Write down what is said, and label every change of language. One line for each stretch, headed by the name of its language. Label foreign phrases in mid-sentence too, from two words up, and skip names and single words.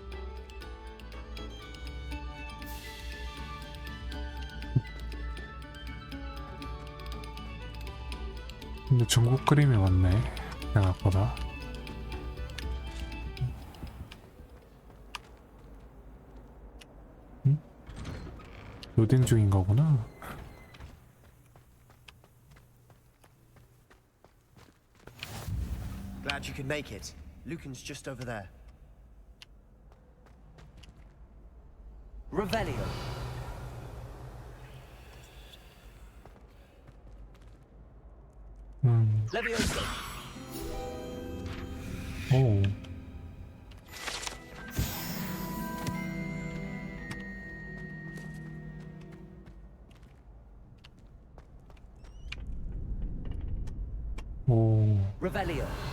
Korean: 근데 중국 그림이 많네, 생각보다. 로딩 중인 거구나.
English: Glad you could make it. Lucan's just over there.
Latin: Revelio. Levioso.
Korean: 오. 오.
Latin: Revelio.